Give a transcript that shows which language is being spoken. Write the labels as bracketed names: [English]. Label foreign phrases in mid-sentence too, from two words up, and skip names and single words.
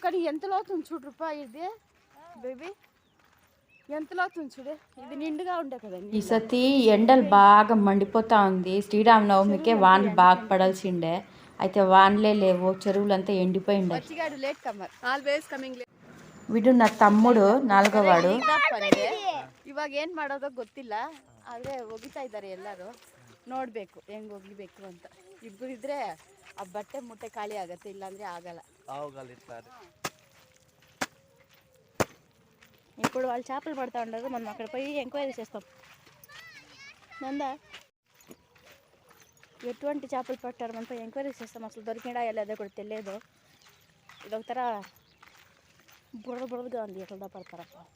[Telugu] కానీ ఎంత లోతుంది చూడు రూపా ఇది బేబీ, ఎంత లోతుంది చూడు. ఇది నిండుగా ఉండే కదా. ఈ సతి ఎండలు బాగా మండిపోతా ఉంది. శ్రీరామనవమికే వానలు బాగా పడాల్సిండే, అయితే వానలే లేవు. చెరువులంతా ఎండిపోయిండే. [English] వచ్చిగాడు late comer. always coming. [Telugu] వీడు నా ತಮ್ಮಡು 4వ వాడు. [Kannada] ಇವಾಗ ಏನು ಮಾಡೋದೋ ಗೊತ್ತಿಲ್ಲ, ಆದರೆ ಒಗಿತಾ ಇದ್ದಾರೆ ಎಲ್ಲರೂ. ನೋಡಬೇಕು ಹೆಂಗೆ ಒಗಿಬೇಕು ಅಂತ. ಇಬ್ಬರು ಇದ್ರೆ ಆ ಬಟ್ಟೆ ಮುಟ್ಟೆ ಖಾಲಿ ಆಗುತ್ತೆ, ಇಲ್ಲಾಂದ್ರೆ ಆಗಲ್ಲ. [Telugu] ఇప్పుడు వాళ్ళు చేపలు పడతా ఉండరు, మనం అక్కడ పోయి ఎంక్వైరీ చేస్తాం. నందా ఎటువంటి చేపలు పట్టారు మనం పోయి ఎంక్వైరీ చేస్తాం. అసలు దొరికినా లేదో కూడా తెలియదు. ఇదొక ತರ బురదగా ఉంది. ఎట్లా పడతారప్ప.